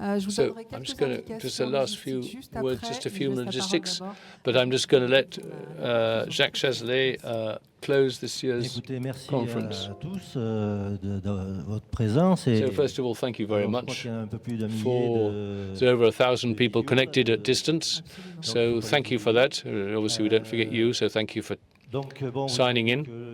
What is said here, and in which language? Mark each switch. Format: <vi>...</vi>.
<en>so I'm just going to just the last few words, just a few logistics, but I'm just going to let Jacques Chazelet close this year's conference.</en> <fr>Merci à tous de votre présence.</fr> <en>So first of all, thank you very much. There's over 1,000 people connected at distance, so thank you for that. Obviously, we don't forget you, so thank you for signing in.</en>